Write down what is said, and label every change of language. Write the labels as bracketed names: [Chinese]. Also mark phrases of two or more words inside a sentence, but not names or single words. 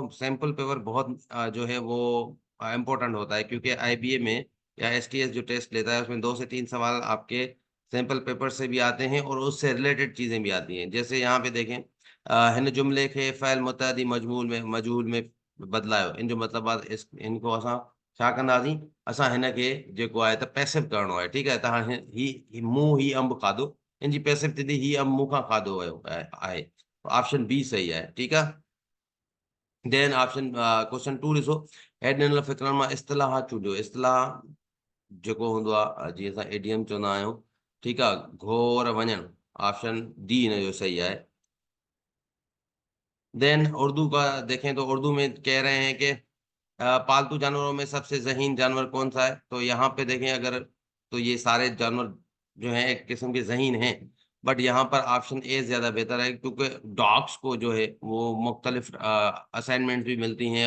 [Urdu] वो [English] sample paper [Urdu] بہت جو ہے وہ امپورٹنٹ ہوتا ہے، کیونکہ آئی بی اے میں یا ایس ٹی ایس جو ٹیسٹ لیتا ہے اس میں 2 سے 3 سوال آپ کے [English] sample paper [Urdu] سے بھی آتے ہیں، اور اس سے ریلیٹڈ چیزیں بھی آتی ہیں. جیسے یہاں پہ دیکھیں, [Sindhi] हिन जुमले के फ़ैल मुतअद्दी मजहूल में बदलायो। इन जो मतलब बात इस इनको असां छा कंदासीं, असां हिनखे जेको आहे त पैसिव करणो आहे। ठीकु आहे। त हाणे मूं ही अंब खाधो, इन जी पैसिव थींदी ही अंब मूंखां खाधो वियो आहे। [English] option B [Sindhi] सही आहे। ठीकु आहे। [English] then option question [Sindhi] 2 ॾिसो, हेड ॾिनल फ़िक्रनि मां इस्तिलाह चूंडियो। इस्तिलाह जेको हूंदो आहे, जीअं असां एडीएम चवंदा आहियूं। ठीकु आहे। घोर वञणु, [English] option D [Sindhi] हिन जो सही आहे। [Urdu] دین اردو کا دیکھیں تو اردو میں کہہ رہے ہیں کہ پالتو جانوروں میں سب سے ذہین جانور کون سا ہے. تو یہاں پہ دیکھیں اگر، تو یہ سارے جانور جو ہیں ایک قسم کے ذہین ہیں، بٹ یہاں پر [English] option A [Urdu] زیادہ بہتر ہے، کیونکہ ڈاگز کو جو ہے وہ مختلف اسائنمنٹ بھی ملتی ہیں.